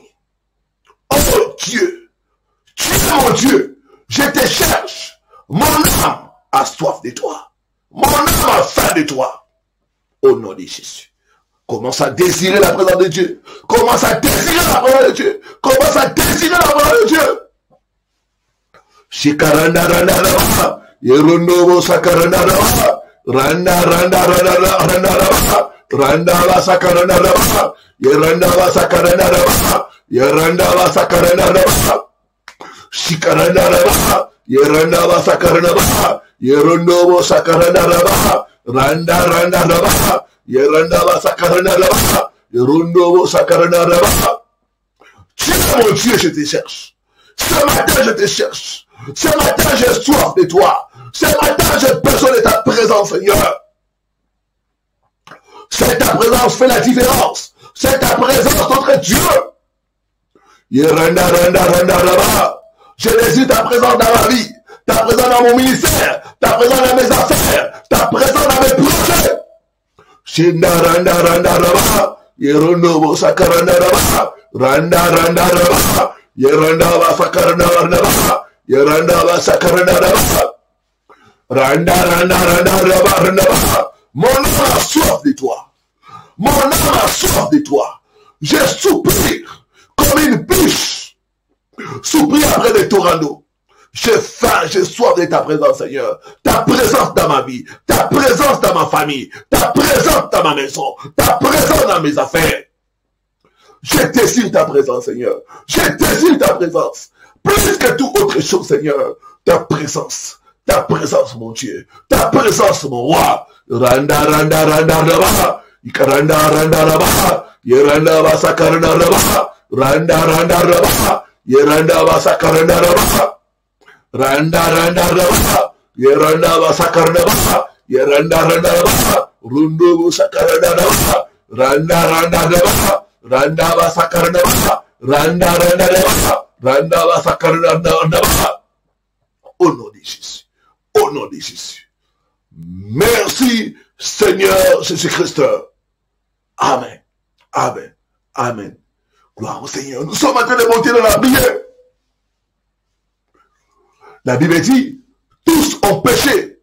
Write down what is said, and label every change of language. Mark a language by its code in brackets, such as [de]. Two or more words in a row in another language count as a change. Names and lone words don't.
[fr] Oh Dieu, tu es mon Dieu, je te cherche. Mon âme a soif de toi. Mon âme a faim de toi. Au nom de Jésus. Commence à désirer la présence de Dieu. Commence à désirer la présence de Dieu. Commence à désirer la présence de Dieu. Shikaranda randa randa, yerundo sakaranda randa, randa randa randa randa randa, randa sakaranda randa, yeranda sakaranda randa, yeranda sakaranda randa, shikaranda randa, yeranda sakaranda randa, yerundo sakaranda randa, randa randa randa, yeranda sakaranda randa, yerundo sakaranda randa. Tu es mon Dieu, je te cherche. Ce matin, je te cherche. Ce matin, j'ai soif de toi. Ce matin, j'ai besoin de ta présence, Seigneur. C'est ta présence fait la différence. C'est ta présence, notre Dieu. Je désire ta présence dans ma vie. Ta présence dans mon ministère. Ta présence dans mes affaires. Ta présence dans mes projets. Randa randa raba, yeranda va sakaranda raba, yeranda va sakaranda raba, randa randa randa raba. Mon âme a soif de toi. Mon âme a soif de toi. Je soupire comme une biche Soupire après des torrents d'eau. J'ai faim, j'ai soif de ta présence, Seigneur. Ta présence dans ma vie, ta présence dans ma famille, ta présence dans ma maison, ta présence dans mes affaires. Je désire ta présence, Seigneur. Je désire ta présence. Plus que toute autre chose, Seigneur. Ta présence, mon Dieu. Ta présence, mon roi. Randa, randa, randa, randa. Ikaranda, randa, randa. Yeranda, basakaranda, randa. Randa, randa, randa. Yeranda, basakaranda, randa. Randa, randa, randa. Yeranda, basakaranda, randa. Yeranda, randa, randa. Rundo, basakaranda, randa. Randa, randa, randa. Randa, basakaranda, randa. Randa, randa, randa. Randa, basakaranda, randa. Au nom de Jésus. Au nom de Jésus. Merci, Seigneur Jésus-Christ. Amen. Amen. Amen. Gloire au Seigneur. Nous sommes en train de monter dans la prière. La Bible dit, tous ont péché.